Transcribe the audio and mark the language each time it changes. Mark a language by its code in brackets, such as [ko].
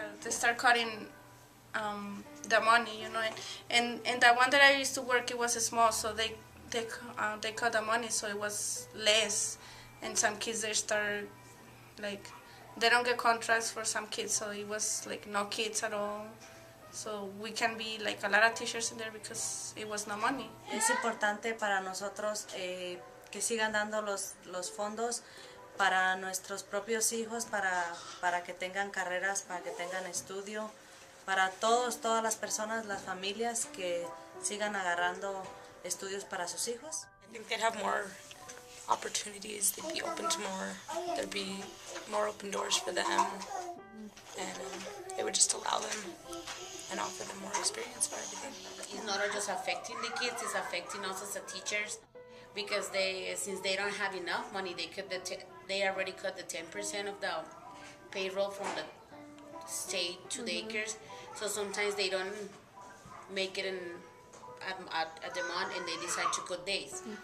[en] They start cutting the money, you know, and the one that I used to work, it was small, so they cut the money, so it was less. And some kids, they start, like, they don't get contracts for some kids, so it was, like, no kids at all. So we can be, like, a lot of teachers in there because it was no money. [es] Es importante para nosotros que sigan dando los fondos para nuestros propios hijos, para que tengan carreras, para que tengan estudio, para todas las personas, las familias que sigan agarrando estudios para sus hijos. [en] I think they'd have more opportunities, they'd be open to more, there'd be more open doors for them, and it would would just allow them and offer them more experience for everything. It's not just affecting the kids, it's affecting also the teachers, because since they don't have enough money, they already cut the 10% of the payroll from the state to daycares, so sometimes they don't make it at the month, and they decide to cut days.